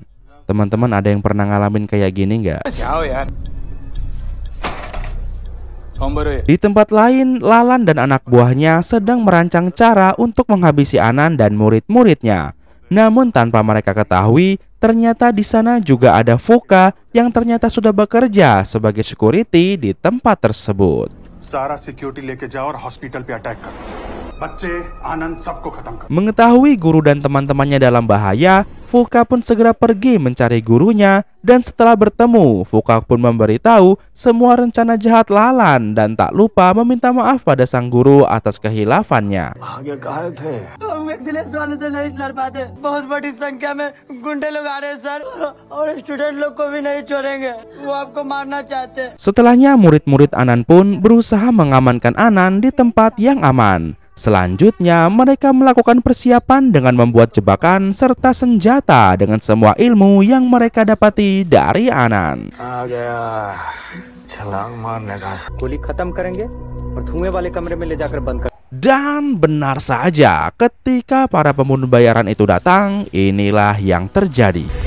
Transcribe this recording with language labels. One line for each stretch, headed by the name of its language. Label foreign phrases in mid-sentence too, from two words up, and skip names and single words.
Indonesian: Teman-teman ada yang pernah ngalamin kayak gini nggak? Di tempat lain, Lalan dan anak buahnya sedang merancang cara untuk menghabisi Anand dan murid-muridnya. Namun tanpa mereka ketahui, ternyata di sana juga ada Fuka yang ternyata sudah bekerja sebagai security di tempat tersebut.
Hindi: सारा सिक्योरिटी लेके जाओ और हॉस्पिटल पे अटैक करो. बच्चे, आनंद सबको खत्म करो.
Indonesian: Mengetahui guru dan teman-temannya dalam bahaya, Fuka pun segera pergi mencari gurunya, dan setelah bertemu, Fuka pun memberitahu semua rencana jahat Lalan dan tak lupa meminta maaf pada sang guru atas kehilafannya.
Hindi: हम एक्सीलेंस वाले से नहीं लड़ पाते, बहुत बड़ी संख्या में गुंडे लोग आ रहे हैं सर, और स्टूडेंट लोग को भी नहीं छोड़ेंगे, वो आपको मारना चाहते हैं.
Indonesian: Setelahnya murid-murid Anand pun berusaha mengamankan Anand di tempat yang aman. Selanjutnya mereka melakukan persiapan dengan membuat jebakan serta senjata dengan semua ilmu yang mereka dapati dari Anand. Dan benar saja, ketika para pembunuh bayaran itu datang, inilah yang terjadi.